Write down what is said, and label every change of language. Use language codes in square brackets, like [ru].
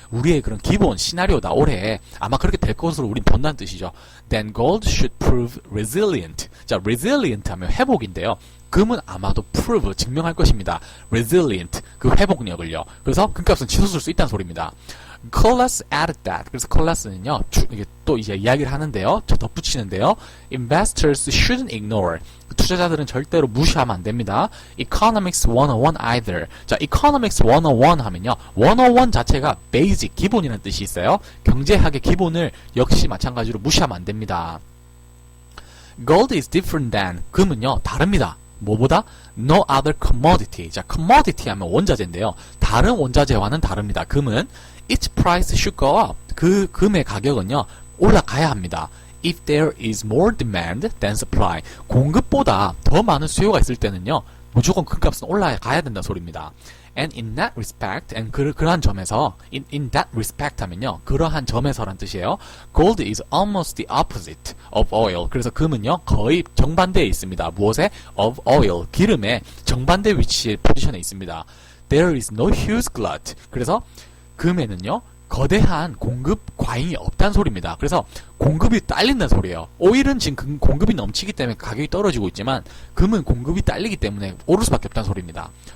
[ko] 우리의 그런 기본 시나리오다. 올해 아마 그렇게 될 것으로 우린 본다는 뜻이죠. [en] Then gold should prove resilient. [ko] 자, resilient 하면 회복인데요. 금은 아마도 prove, 증명할 것입니다. resilient, 그 회복력을요. 그래서 금값은 치솟을 수 있다는 소리입니다. [en] Colas added that. [ko] 그래서 콜라스는요, 이게 또 이제 이야기를 하는데요. 저 덧붙이는데요. [en] Investors shouldn't ignore. [ko] 투자자들은 절대로 무시하면 안 됩니다. [en] Economics 101 either. [ko] 자, Economics 101 하면요. 101 자체가 basic, 기본이라는 뜻이 있어요. 경제학의 기본을 역시 마찬가지로 무시하면 안 됩니다. [en] Gold is different than. [ko] 금은요, 다릅니다. 뭐보다? [en] No other commodity. [ko] 자, commodity 하면 원자재인데요. 다른 원자재와는 다릅니다. 금은 [en] its price should go up. [ko] 그 금의 가격은요, 올라가야 합니다. [en] If there is more demand than supply. [ko] 공급보다 더 많은 수요가 있을 때는요, 무조건 금값은 올라가야 된다는 소리입니다. [en] And in that respect, and [ko] 그러한 점에서, [en] in that respect 하면요, [ko] 그러한 점에서란 뜻이에요. [en] Gold is almost the opposite of oil. [ko] 그래서 금은요, 거의 정반대에 있습니다. 무엇에? [en] Of oil. [ko] 기름의 정반대 위치에 포지션에 있습니다. [en] There is no huge glut. [ko] 그래서 금에는요, 거대한 공급 과잉이 없다는 소리입니다. 그래서 공급이 딸린다는 소리예요. 오일은 지금 공급이 넘치기 때문에 가격이 떨어지고 있지만 금은 공급이 딸리기 때문에 오를 수밖에 없다는 소리입니다.